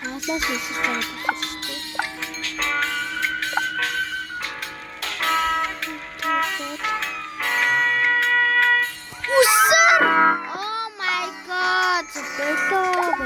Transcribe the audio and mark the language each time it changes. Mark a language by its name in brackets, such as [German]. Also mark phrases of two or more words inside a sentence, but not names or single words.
[Mongolian] Класс хийх байгаа шүү дээ. Усар! [English] Oh my god! [Mongolian] Бэлээ.